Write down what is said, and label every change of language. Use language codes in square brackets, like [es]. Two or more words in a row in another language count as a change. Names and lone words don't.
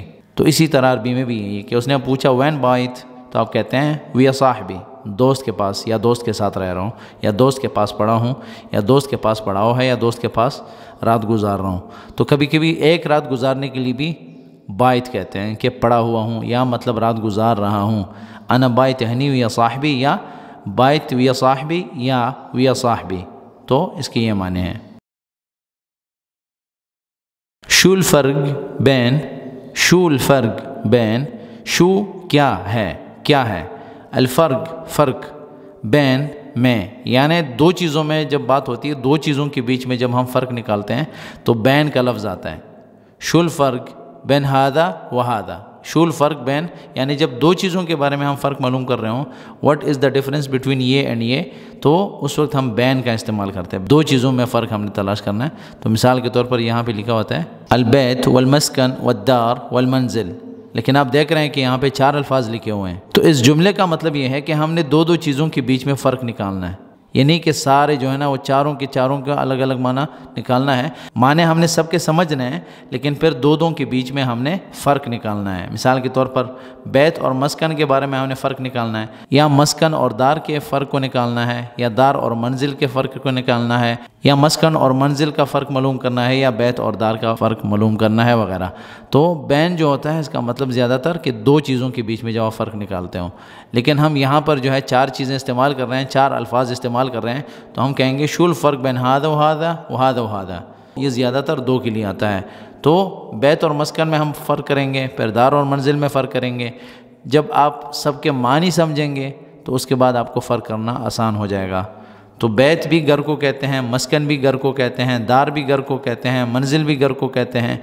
[ur] تو اسی طرح عربی میں بھی یہی کہ اس نے پوچھا [ar] وین بائت، [ur] تو آپ کہتے ہیں [ar] ویا صاحبی، [ur] دوست کے پاس یا دوست کے ساتھ رہ رہا ہوں، یا دوست کے پاس پڑھا ہوں، یا دوست کے پاس پڑھاؤ ہے، یا دوست کے پاس رات گزار رہا ہوں۔ تو کبھی کبھی ایک رات گزارنے کے لیے بھی بائت کہتے ہیں کہ پڑا ہوا ہوں یا مطلب رات گزار رہا ہوں۔ [ar] انا بائت ہنی ویا صاحبی یا بائت ویا صاحبی یا ویا صاحبی، [ur] تو اس کے یہ معنی ہیں۔ [ar] شو الفرق بین، شو الفرق بین، [ur] شو کیا ہے، کیا ہے، الفرق فرق، بین میں، یعنی دو چیزوں میں جب بات ہوتی ہے، دو چیزوں کے بیچ میں جب ہم فرق نکالتے ہیں تو بین کا لفظ آتا ہے۔ [ar] شو الفرق بین ہادہ و ہادہ، شو الفرق بین [ur] یعنی جب دو چیزوں کے بارے میں ہم فرق معلوم کر رہے ہوں، [en] What is the difference between [ur] یہ اینڈ یہ، تو اس وقت ہم بین کا استعمال کرتے ہیں۔ دو چیزوں میں فرق ہم نے تلاش کرنا ہے، تو مثال کے طور پر یہاں پہ لکھا ہوتا ہے [ar] البیت والمسکن والدار والمنزل، [ur] لیکن آپ دیکھ رہے ہیں کہ یہاں پہ 4 الفاظ لکھے ہوئے ہیں۔ تو اس جملے کا مطلب یہ ہے کہ ہم نے دو چیزوں کے بیچ میں فرق نکالنا ہے، یعنی کہ سارے جو ہے نا وہ چاروں کا الگ الگ معنی نکالنا ہے۔ معنی ہم نے سب کے سمجھنے ہیں، لیکن پھر دو کے بیچ میں ہم نے فرق نکالنا ہے۔ مثال کے طور پر بیت اور مسکن کے بارے میں ہم نے فرق نکالنا ہے، یا مسکن اور دار کے فرق کو نکالنا ہے، یا دار اور منزل کے فرق کو نکالنا ہے، یا مسکن اور منزل کا فرق معلوم کرنا ہے، یا بیت اور دار کا فرق معلوم کرنا ہے وغیرہ۔ تو بین جو ہوتا ہے اس کا مطلب زیادہ تر کہ دو چیزوں کے بیچ میں جو فرق نکالتے ہوں، لیکن ہم یہاں پر جو ہے 4 چیزیں استعمال کر رہے ہیں، 4 الفاظ استعمال کر رہے ہیں، تو ہم کہیں گے [ar] شو الفرق بین ہادہ و ہادہ و ہادہ و ہادہ، [ur] یہ زیادہ تر 2 کے لیے آتا ہے۔ تو بیت اور مسکن میں ہم فرق کریں گے، پھر دار اور منزل میں فرق کریں گے۔ جب آپ سب کے معنی سمجھیں گے تو اس کے بعد آپ کو فرق کرنا آسان ہو جائے گا۔ تو بیت بھی گھر کو کہتے ہیں، مسکن بھی گھر کو کہتے ہیں، دار بھی گھر کو کہتے ہیں، منزل بھی گھر کو کہتے ہیں۔